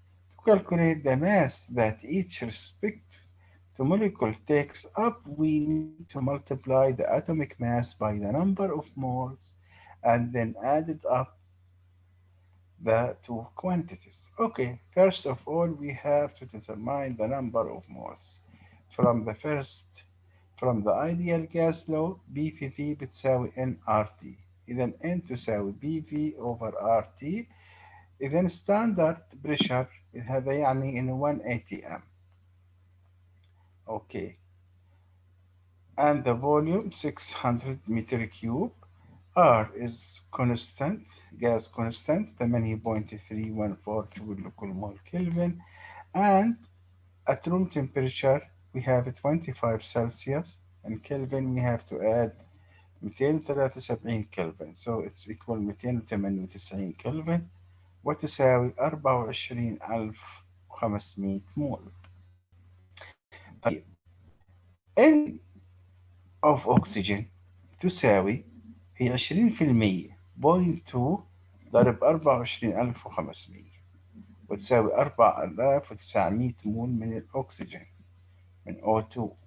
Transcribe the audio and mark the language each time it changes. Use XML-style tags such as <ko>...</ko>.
<en>To calculate the mass that each respective molecule takes up, we need to multiply the atomic mass by the number of moles and then add it up the two quantities. Okay, first of all, we have to determine the number of moles. From the first, from the ideal gas law, BVV بتساوي nRT.</en> <ar>إذا N تساوي BV over RT. إذا standard pressure هذا يعني إنه 180 m.</ar> <en>Okay. And the volume 600 meter cube. R is constant, gas constant 8.314 joule</en> <ar>لكل مول</ar> <en>Kelvin, and at room temperature we have 25 Celsius, and Kelvin we have to add 273 Kelvin, so it's equal 298 Kelvin</en> <ar>وتساوي 24500 مول. طيب N of oxygen تساوي هي 20%، 0.2 ضرب 24500 وتساوي 4900 مول من الأكسجين من O2.</ar>